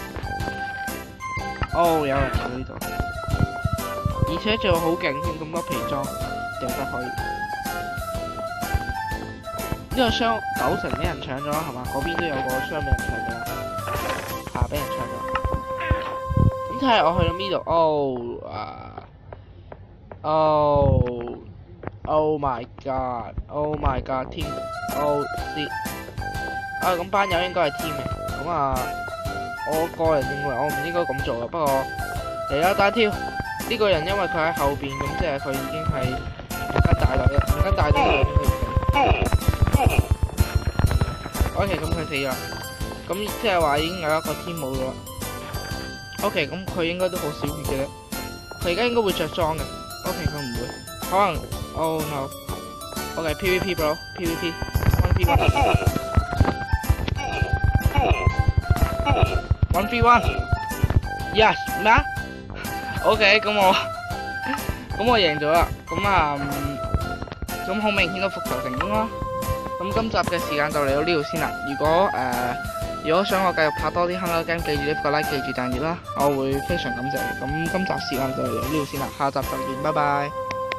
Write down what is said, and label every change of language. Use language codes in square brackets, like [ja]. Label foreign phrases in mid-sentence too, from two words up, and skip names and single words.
[yue] 有人喺呢度，而且仲好勁添，咁多皮裝。就得可以。呢個箱90%俾人搶咗係嘛？嗰邊都有個箱俾人搶咗，俾人搶咗。咁睇下我去到呢度 ， [en] Oh my god， [yue] 天shit！咁班友應該係 team 嘅，我個人認為我唔應該咁做啊。不過嚟啦，單挑呢個人，因為佢喺後邊，咁即係佢已經係。間大隊應該唔死。OK， 咁佢死咗，咁即係話已經有一個天冇咗啦。OK， 咁佢應該都好少血嘅咧。佢而家應該會着裝嘅。OK， 佢唔會，可能 [en] Oh no。 OK，PVP bro，PVP，1v1。1v1。Yes， [yue] 咩啊 ？OK， 咁我贏咗啦。咁好明顯都復仇成功啦。咁今集嘅時間就嚟到呢度先啦。如果想我繼續拍多啲《Hunger Game》，記住呢個 like，記住訂閱啦，我會非常感謝。咁今集時間就嚟到呢度先啦，下集再見，拜拜。